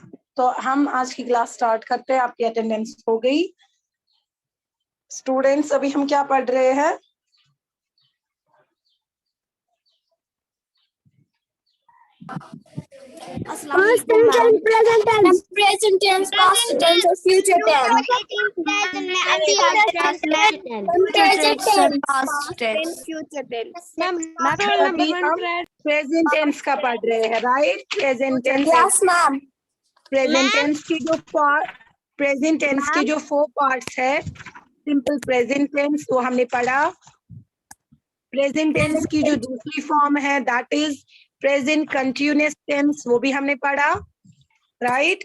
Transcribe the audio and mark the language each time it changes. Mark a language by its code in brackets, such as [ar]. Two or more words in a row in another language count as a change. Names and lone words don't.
[hi] तो हम आज की [en] class start [hi] करते हैं। आपकी अटेंडेंस हो गई स्टूडेंट्स? अभी हम क्या पढ़ रहे हैं? [en] Past tense and present tense. Present tense, past tense और future tense. [hi] present में अभी आज क्लास में [en] Present tense, past tense future tense. [hi] अभी हम [en] present tense [hi] का पढ़ रहे हैं, राइट? [en] present tense Yes, ma'am. present tense [hi] की जो [en] present tense [hi] की जो 4 पार्ट्स है, [en] simple present tense [hi] वो हमने पढ़ा। [en] present tense [hi] की जो दूसरी फॉर्म है [en] that is present continuous tense, [hi] वो भी हमने पढ़ा, राइट?